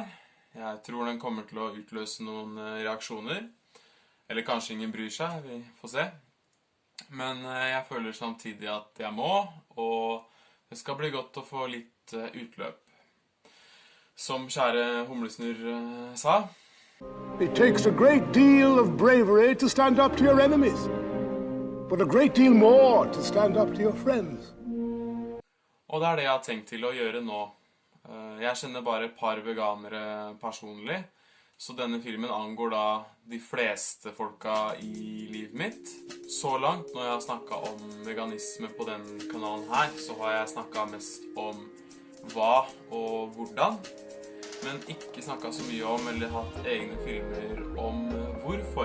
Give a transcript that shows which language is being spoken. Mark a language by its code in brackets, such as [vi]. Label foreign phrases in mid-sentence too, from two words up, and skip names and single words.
[no] Jeg tror den kommer til å utløse noen reaksjoner. Eller kanskje ingen bryr seg, vi får se. Men jeg føler samtidig at jeg må, og det skal bli godt å få litt utløp. Som kjære humlesnurr sa. [en] It takes a great deal of bravery to stand up to your enemies, but a great deal more to stand up to your friends. [no] Og det er det jeg har tenkt til å gjøre nå. Jeg kjenner bare et par veganere personlig, så denne filmen angår da de fleste folka i livet mitt. Så langt, når jeg har snakket om veganisme på denne kanalen her, så har jeg snakket mest om hva og hvordan, men ikke snakket så mye om eller hatt egne filmer om hvorfor.